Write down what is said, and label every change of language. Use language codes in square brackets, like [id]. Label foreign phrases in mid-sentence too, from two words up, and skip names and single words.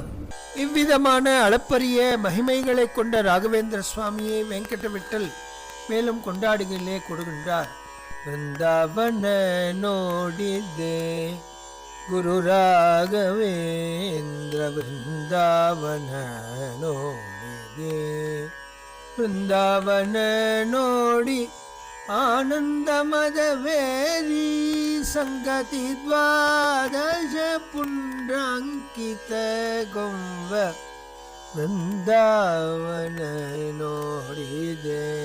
[ta] இவ்விதமான அளப்பரிய மகிமைகளை கொண்ட ராகவேந்திர சுவாமியை வெங்கட விட்டல் மேலும் கொண்டாடுகளிலே கொடுக்கின்றார். [kn] ವೃಂದಾವನ ನೋಡಿದೆ ಗುರು ರಾಘವೇಂದ್ರ ವೃಂದಾವನ ನೋಡಿದೆ. ವೃಂದಾವನ ನೋಡಿ ಆನಂದ ಮದವೇರಿ ಸಂಗತಿ ದ್ವಾದಶ ಪುಂಡ್ರಾಂಕಿತ ಗೊಂಬ ವೃಂದಾವನ ನೋಡಿದೆ.